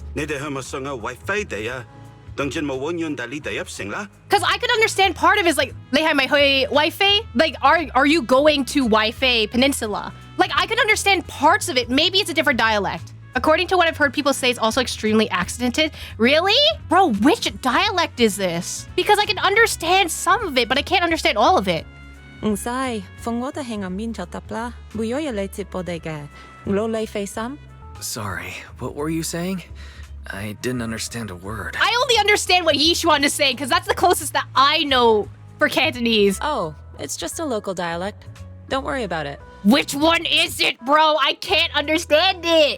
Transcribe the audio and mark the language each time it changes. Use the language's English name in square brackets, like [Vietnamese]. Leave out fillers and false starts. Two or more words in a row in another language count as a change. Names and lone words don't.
[English] Because I could understand part of it is like, [Cantonese] Lehai mai hoi Waifei? [English] Like, are you going to Waifei Peninsula? Like, I could understand parts of it. Maybe it's a different dialect. According to what I've heard people say, it's also extremely accented. Really? Bro, which dialect is this? Because I can understand some of it, but I can't understand all of it. Sai, fongoda henga min chatapla, buyoya leti podege. Lo lei fei sam? Sorry, what were you saying? I didn't understand a word. I only understand what Yixuan is saying, because that's the closest that I know for Cantonese. Oh, it's just a local dialect. Don't worry about it. Which one is it, bro? I can't understand it.